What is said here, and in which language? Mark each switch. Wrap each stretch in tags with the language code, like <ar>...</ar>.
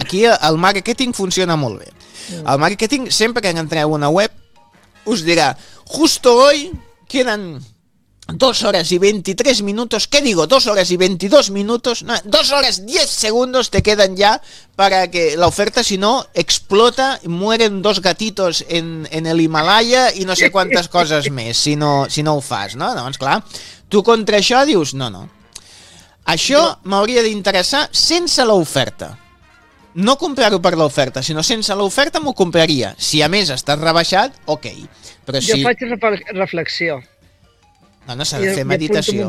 <ca>Aquí el marketing funciona molt bé. El marketing, sempre que entreu a una web, us dirà,</ca> <es>justo hoy quedan 2 horas y 23 minutos, ¿qué digo? 2 horas y 22 minutos, no, 2 horas 10 segundos te quedan ya para que la oferta, si no, explota, mueren 2 gatitos en el Himalaya y no sé cuántas cosas más,</es> <ca>si no ho fas,</ca> <es>¿no?</es> <ca>Doncs clar, tu contra això dius, no. Això m'hauria d'interessar sense l'oferta. No comprar-ho per l'oferta, sinó sense l'oferta m'ho compraria. Si a més estàs rebaixat, ok. Però si... Jo faig reflexió. No s'ha de fer meditació.</ca>